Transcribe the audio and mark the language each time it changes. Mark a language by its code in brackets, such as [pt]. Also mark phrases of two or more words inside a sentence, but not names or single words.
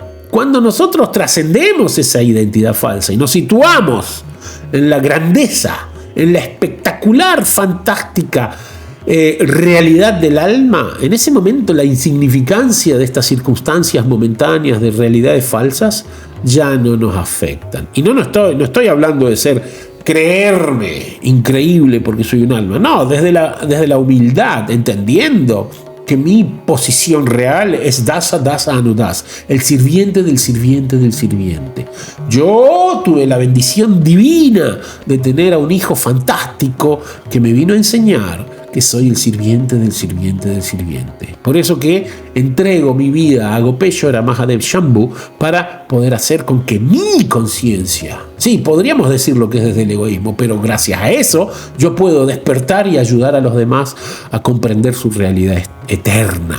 [es] Cuando nosotros trascendemos esa identidad falsa y nos situamos en la grandeza, en la espectacular, fantástica realidad del alma, en ese momento la insignificancia de estas circunstancias momentáneas de realidades falsas ya no nos afectan. Y no estoy hablando de creerme increíble porque soy un alma. No, desde la humildad, entendiendo que mi posición real es [sa] dasa, dasa, anudas, [es] el sirviente del sirviente del sirviente. Yo tuve la bendición divina de tener a un hijo fantástico que me vino a enseñar que soy el sirviente del sirviente del sirviente. Por eso que entrego mi vida a Gopeshwara Mahadev Shambhu para poder hacer con que mi conciencia, sí, podríamos decir lo que es desde el egoísmo, pero gracias a eso yo puedo despertar y ayudar a los demás a comprender su realidad eterna.